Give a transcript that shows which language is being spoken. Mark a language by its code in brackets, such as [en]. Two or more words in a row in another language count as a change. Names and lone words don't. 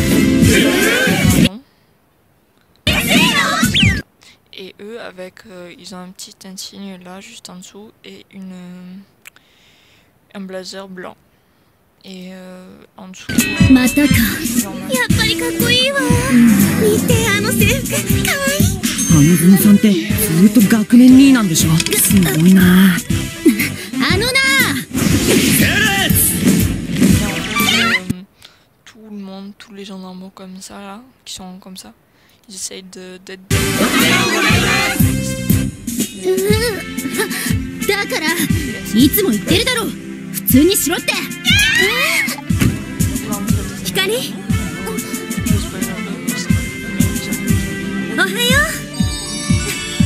[fr] Et eux, avec, ils ont un petit insigne là, juste en dessous, et un blazer blanc. Et en dessous... [ja] またか。やっぱりかっこいいわ。見て、あの制服。かわいい。花園さんってずっと学年2位なんでしょ。すごいな。あのな。 [fr] Tout le monde, tous les gens normaux comme ça là, qui sont comme ça, ils essayent d'être... [ja] だからいつも言ってるだろ、普通にしろって。光、おはよう。